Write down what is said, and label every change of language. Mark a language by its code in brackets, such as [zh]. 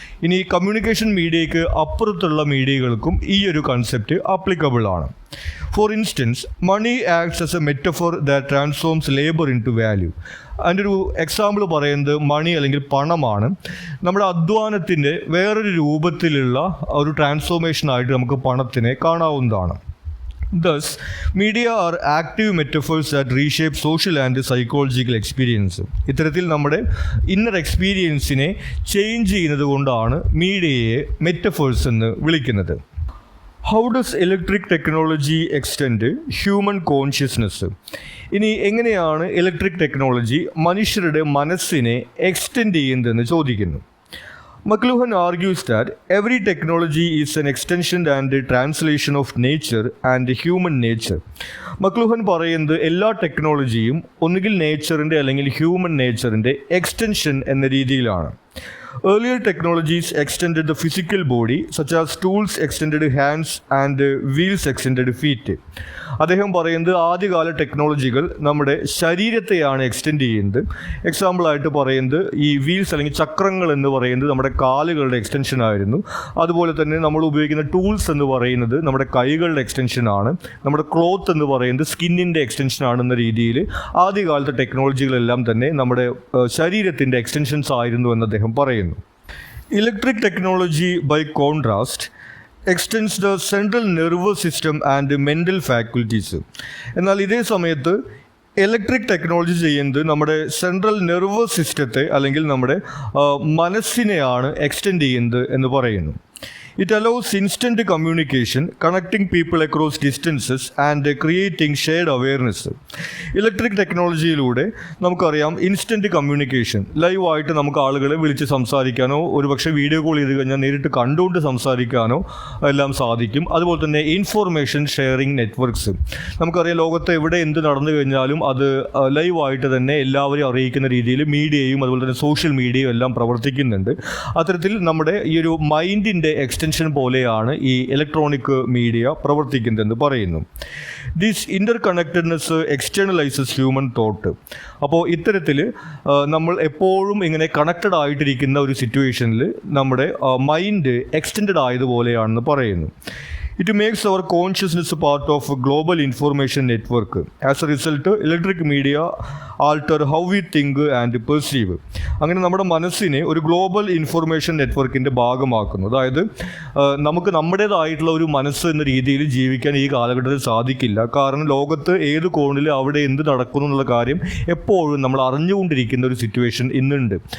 [ml] ഇനി കമ്മ്യൂണിക്കേഷൻ മീഡിയയ്ക്ക് അപ്പുറത്തുള്ള മീഡിയകൾക്കും ഈ ഒരു കൺസെപ്റ്റ് ആപ്ലിക്കബിൾ ആണ്. [en] For instance, money acts as a metaphor that transforms labour into value. [ml] അതിൻ്റെ ഒരു എക്സാമ്പിൾ പറയുന്നത് മണി അല്ലെങ്കിൽ പണമാണ്. നമ്മുടെ അധ്വാനത്തിൻ്റെ വേറൊരു രൂപത്തിലുള്ള ഒരു ട്രാൻസ്ഫോർമേഷനായിട്ട് നമുക്ക് പണത്തിനെ കാണാവുന്നതാണ്. [en] Thus, media are active metaphors that reshape social and psychological experience. [ml] ഇത്തരത്തിൽ നമ്മുടെ ഇന്നർ എക്സ്പീരിയൻസിനെ ചേഞ്ച് ചെയ്യുന്നത് കൊണ്ടാണ് മീഡിയയെ മെറ്റഫേഴ്സ് എന്ന് വിളിക്കുന്നത്. [en] How does electric technology extend human consciousness? [ml] ഇനി എങ്ങനെയാണ് ഇലക്ട്രിക് ടെക്നോളജി മനുഷ്യരുടെ മനസ്സിനെ എക്സ്റ്റെൻഡ് ചെയ്യുന്നതെന്ന് ചോദിക്കുന്നു. [en] McLuhan argues that every technology is an extension and a translation of nature and human nature. [ml] McLuhan പറയുന്നത് എല്ലാ ടെക്നോളജിയും ഒന്നുകിൽ നേച്ചറിൻ്റെ അല്ലെങ്കിൽ ഹ്യൂമൻ നേച്ചറിൻ്റെ എക്സ്റ്റൻഷൻ എന്ന രീതിയിലാണ്. [en] Earlier technologies extended the physical body, such as tools extended hands and wheels extended feet. [ml] അദ്ദേഹം പറയുന്നത് ആദ്യകാല ടെക്നോളജികൾ നമ്മുടെ ശരീരത്തെയാണ് എക്സ്റ്റെൻഡ് ചെയ്യുന്നത്. എക്സാമ്പിളായിട്ട് പറയുന്നത് ഈ വീൽസ് അല്ലെങ്കിൽ ചക്രങ്ങൾ എന്ന് പറയുന്നത് നമ്മുടെ കാലുകളുടെ എക്സ്റ്റൻഷൻ ആയിരുന്നു. അതുപോലെ തന്നെ നമ്മൾ ഉപയോഗിക്കുന്ന ടൂൾസ് എന്ന് പറയുന്നത് നമ്മുടെ കൈകളുടെ എക്സ്റ്റൻഷനാണ്. നമ്മുടെ ക്ലോത്ത് എന്ന് പറയുന്നത് സ്കിന്നിൻ്റെ എക്സ്റ്റൻഷൻ ആണെന്ന രീതിയിൽ ആദ്യകാലത്തെ ടെക്നോളജികളെല്ലാം തന്നെ നമ്മുടെ ശരീരത്തിൻ്റെ എക്സ്റ്റൻഷൻസ് ആയിരുന്നു എന്ന് അദ്ദേഹം പറയുന്നു. [en] Electric technology by contrast extends the central nervous system and mental faculties. [ml] എന്നാൽ ഇതേ സമയത്ത് ഇലക്ട്രിക് ടെക്നോളജി ചെയ്യുന്നത് നമ്മുടെ സെൻട്രൽ നെർവസ് സിസ്റ്റത്തെ അല്ലെങ്കിൽ നമ്മുടെ മനസ്സിനെയാണ് എക്സ്റ്റെൻഡ് ചെയ്യുന്നത് എന്ന് പറയുന്നു. [en] It allows instant communication, connecting people across distances and creating shared awareness. [ml] Electric ടെക്നോളജിയിലൂടെ നമുക്കറിയാം ഇൻസ്റ്റൻറ്റ് കമ്മ്യൂണിക്കേഷൻ, ലൈവായിട്ട് നമുക്ക് ആളുകളെ വിളിച്ച് സംസാരിക്കാനോ ഒരുപക്ഷെ വീഡിയോ കോൾ ചെയ്ത് കഴിഞ്ഞാൽ നേരിട്ട് കണ്ടുകൊണ്ട് സംസാരിക്കാനോ എല്ലാം സാധിക്കും. അതുപോലെ തന്നെ ഇൻഫോർമേഷൻ ഷെയറിംഗ് നെറ്റ്വർക്ക്സ്, നമുക്കറിയാം ലോകത്ത് എവിടെ എന്ത് നടന്നു കഴിഞ്ഞാലും അത് ലൈവായിട്ട് തന്നെ എല്ലാവരെയും അറിയിക്കുന്ന രീതിയിൽ മീഡിയയും അതുപോലെ തന്നെ സോഷ്യൽ മീഡിയയും എല്ലാം പ്രവർത്തിക്കുന്നുണ്ട്. അത്തരത്തിൽ നമ്മുടെ ഈ ഒരു മൈൻഡിൻ്റെ എക്സ്റ്റൻഷൻ പോലെയാണ് ഈ ഇലക്ട്രോണിക് മീഡിയ പ്രവർത്തിക്കുന്നതെന്ന് പറയുന്നു. [en] This interconnectedness externalises human thought. [ml] അപ്പോൾ ഇത്തരത്തിൽ നമ്മൾ എപ്പോഴും ഇങ്ങനെ കണക്റ്റഡ് ആയിട്ടിരിക്കുന്ന ഒരു സിറ്റുവേഷനിൽ നമ്മുടെ മൈൻഡ് എക്സ്റ്റെൻഡ് ആയതുപോലെയാണെന്ന് പറയുന്നു. [en] It makes our consciousness a part of a global information network. As a result, electric media alter how we think and perceive. [ml] അങ്ങനെ നമ്മുടെ മനസ്സിനെ ഒരു ഗ്ലോബൽ ഇൻഫർമേഷൻ നെറ്റ്വർക്കിൻ്റെ ഭാഗമാക്കുന്നു. അതായത് നമുക്ക് നമ്മുടേതായിട്ടുള്ള ഒരു മനസ്സ് എന്ന രീതിയിൽ ജീവിക്കാൻ ഈ കാലഘട്ടത്തിൽ സാധിക്കില്ല. കാരണം ലോകത്ത് ഏത് കോണിൽ അവിടെ എന്ത് നടക്കുന്നു എന്നുള്ള കാര്യം എപ്പോഴും നമ്മൾ അറിഞ്ഞുകൊണ്ടിരിക്കുന്ന ഒരു സിറ്റുവേഷൻ ഇന്നുണ്ട്.